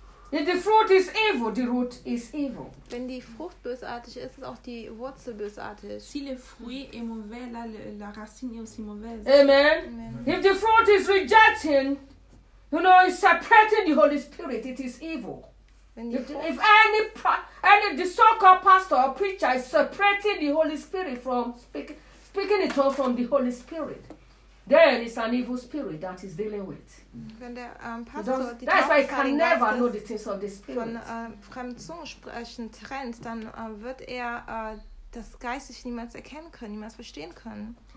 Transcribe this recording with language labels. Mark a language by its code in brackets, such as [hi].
[en] If the fruit is evil, the root is evil. [de] Wenn die Frucht bösartig ist, ist auch die Wurzel bösartig. [fr] Si le fruit est mauvais, là, la racine est aussi mauvaise. [en] Amen. If the fruit is rejecting, you know, it's separating the Holy Spirit. It is evil. If any the so-called pastor or preacher is separating the Holy Spirit from speaking it all from the Holy Spirit, then it's an evil spirit that is dealing with. [de] Wenn der Pastor [en] that's why he can never know the things of the Spirit. [de] Von Fremdzungensprechen trennt, dann wird er das Geistliche niemals erkennen können, niemals verstehen können.